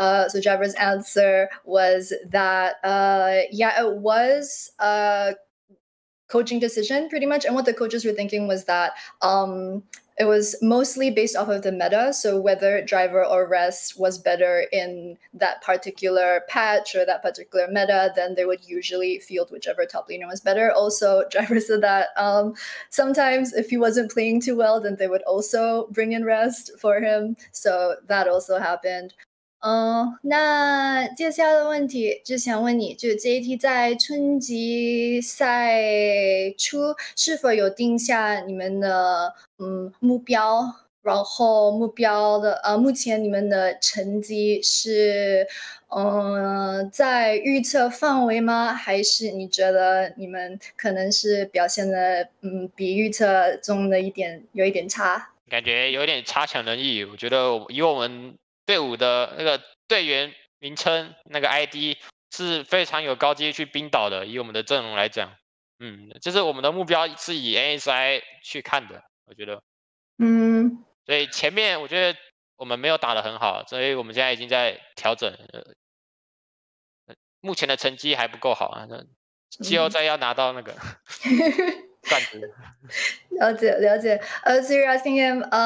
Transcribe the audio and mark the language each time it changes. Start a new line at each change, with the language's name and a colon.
English: So Driver's answer was that yeah, it was a coaching decision pretty much, and what the coaches were thinking was that it was mostly based off of the meta, so whether Driver or Rest was better in that particular patch or that particular meta, then they would usually field whichever top laner was better. Also, Driver said that sometimes if he wasn't playing too well, then they would also bring in Rest for him, so that also happened.
Chinese: 那接下来的问题就想问你，就 JT 在春季赛初是否有定下你们的目标？然后目前你们的成绩是在预测范围吗？还是你觉得你们可能是表现的比预测中的有一点差？感觉有点差强人意。我觉得以我们队伍的队员名称ID 是非常有高阶去冰岛的，以我们的阵容来讲，就是我们的目标是以 ASI 去看的，我觉得，所以前面我觉得我们没有打得很好，所以我们现在已经在调整，目前的成绩还不够好啊，季后赛要拿到冠军。了解。
English: So you're asking him,